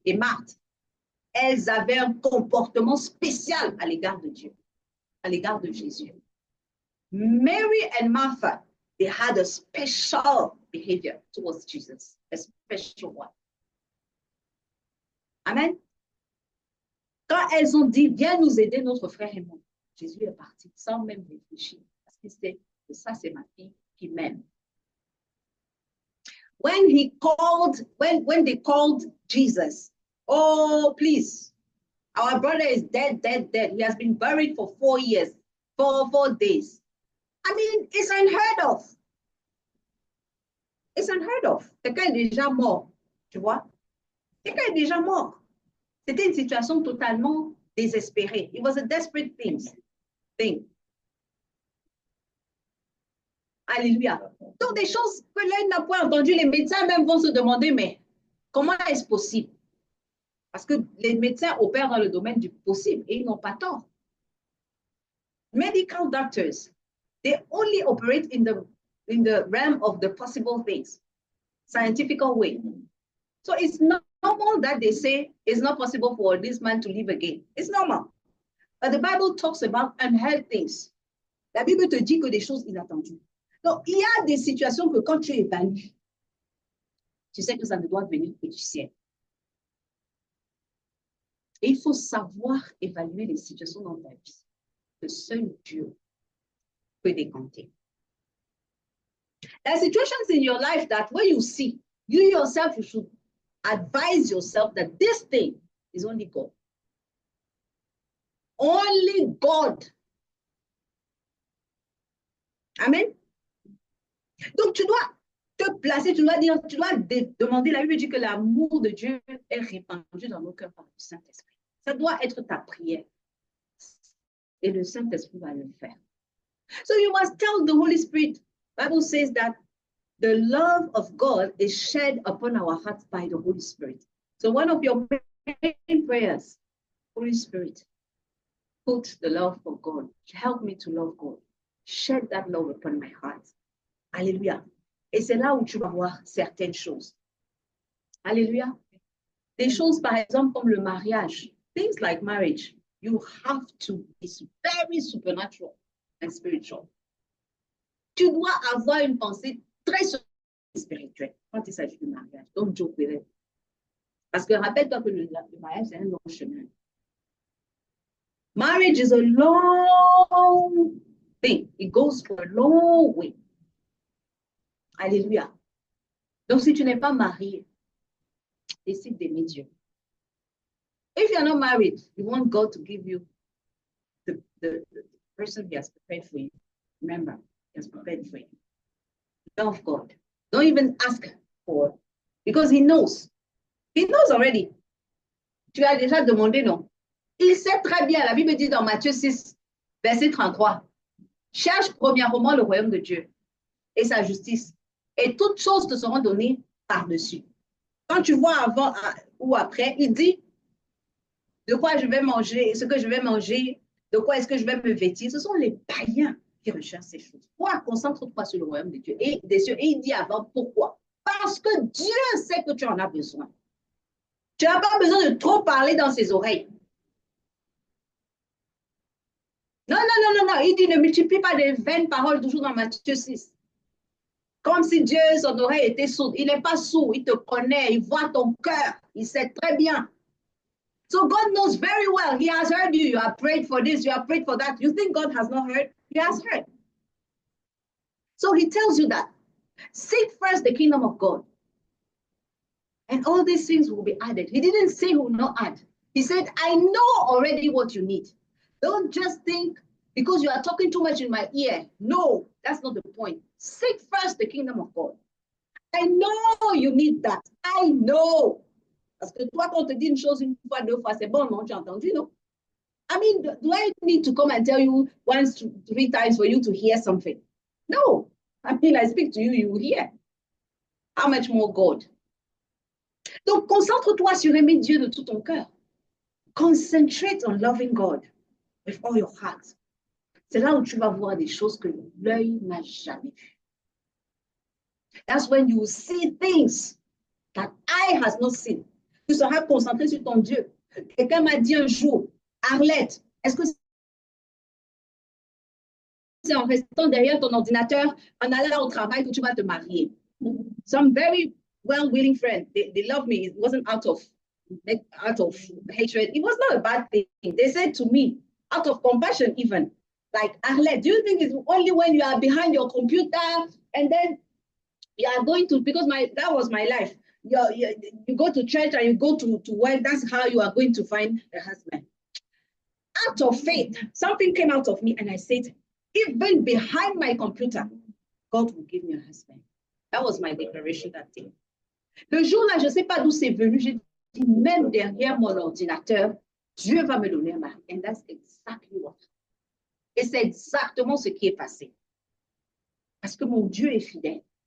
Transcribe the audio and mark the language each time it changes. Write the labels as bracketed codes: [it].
[fr] Et Marthe, elles avaient un comportement spécial à l'égard de Dieu, à l'égard de Jésus. [en] Mary and Martha, they had a special behavior towards Jesus, a special one. Amen. [fr] Quand elles ont dit, viens nous aider, notre frère et moi, Jésus est parti sans même réfléchir, parce qu'il sait que ça, c'est ma fille qui m'aime. [en] When they called Jesus, oh, please, our brother is dead. He has been buried for 4 years, 4 days. I mean, it's unheard of. It's unheard of. [fr] Quelqu'un est déjà mort, tu vois? Quelqu'un est déjà mort. C'était une situation totalement désespérée. [en] It was a desperate thing. Alléluia. [fr] Donc, des choses que l'œil n'a pas entendues, les médecins même vont se demander, mais comment est-ce possible? Parce que les médecins opèrent dans le domaine du possible et ils n'ont pas tort. [en] Medical doctors, they only operate in the realm of the possible things, scientific way. So it's not normal that they say it's not possible for this man to live again. It's normal. But the Bible talks about unheard things. [fr] La Bible te dit que des choses inattendues. Donc, il y a des situations que quand tu évalues, tu sais que ça ne doit venir que du ciel. Et il faut savoir évaluer les situations dans ta vie que seul Dieu peut décanter. [en] There are situations in your life that when you see, you yourself, you should advise yourself that this thing is only God. Only God. Amen. [fr] Donc, tu dois te placer, tu dois demander, la Bible dit que l'amour de Dieu est répandu dans nos cœurs par le Saint-Esprit. Ça doit être ta prière. Et le Saint-Esprit va le faire. [en] So you must tell the Holy Spirit. The Bible says that the love of God is shed upon our hearts by the Holy Spirit. So one of your main prayers, Holy Spirit, put the love for God. Help me to love God. Shed that love upon my heart. Alléluia. [fr] Et c'est là où tu vas voir certaines choses. Alléluia. Des choses, par exemple, comme le mariage. [en] Things like marriage. You have to be very supernatural and spiritual. [fr] Tu dois avoir une pensée très spirituelle quand il s'agit du mariage. [en] Don't joke with it. [fr] Parce que rappelle-toi que le mariage, c'est un long chemin. [en] Marriage is a long thing. It goes for a long way. Alléluia. [fr] Donc, si tu n'es pas marié, décide d'aimer Dieu. [en] If you're not married, you want God to give you the person He has prepared for you. Remember, He has prepared for you. Love God. Don't even ask for, because He knows. He knows already. [fr] Tu as déjà demandé, non? Il sait très bien. La Bible dit dans Matthieu 6, verset 33, cherche premièrement le royaume de Dieu et sa justice, et toutes choses te seront données par-dessus. Quand tu vois avant ou après, il dit de quoi je vais manger, ce que je vais manger, de quoi est-ce que je vais me vêtir. Ce sont les païens qui recherchent ces choses. Toi, concentre-toi sur le royaume de Dieu et des cieux. Et il dit avant, pourquoi? Parce que Dieu sait que tu en as besoin. Tu n'as pas besoin de trop parler dans ses oreilles. Non, non, non, non, non. Il dit ne multiplie pas de vaines paroles, toujours dans Matthieu 6. Comme si Dieu, son oreille était sourde. Il n'est pas sourd, il te connaît, il voit ton cœur, il sait très bien. [en] So God knows very well. He has heard you. You have prayed for this, you have prayed for that. You think God has not heard? He has heard. So he tells you that. Seek first the kingdom of God. And all these things will be added. He didn't say he will not add. He said, I know already what you need. Don't just think because you are talking too much in my ear. No, that's not the point. Seek first the kingdom of God. I know you need that. I know. [fr] Parce que toi, quand on te dit une chose une fois, deux fois, c'est bon, non, tu as entendu, non? [en] I mean, do I need to come and tell you once, three times for you to hear something? No. I mean, I speak to you, you hear. How much more God? [fr] Donc, concentre-toi sur aimer Dieu de tout ton cœur. [en] Concentrate on loving God with all your heart. [fr] C'est là où tu vas voir des choses que l'œil n'a jamais vues. [en] That's when you will see things that eye has not seen. [fr] Tu seras concentré sur ton Dieu. Quelqu'un m'a dit un jour, Arlette, est-ce que c'est en restant derrière ton ordinateur, en allant au travail que tu vas te marier? [en] Some very well-willing friends, they love me. It wasn't out of hatred. It was not a bad thing. They said to me, out of compassion even, like, Arlette, do you think it's only when you are behind your computer and then you are going to, because that was my life. You go to church and you go to work, that's how you are going to find a husband. Out of faith, something came out of me and I said, even behind my computer, God will give me a husband. That was my declaration that day. [fr] Le jour-là, je ne sais pas d'où c'est venu, j'ai dit, même derrière mon ordinateur, Dieu va me donner un mari. [en] And that's exactly what. [fr] Et c'est exactement ce qui est passé. Parce que mon Dieu est fidèle.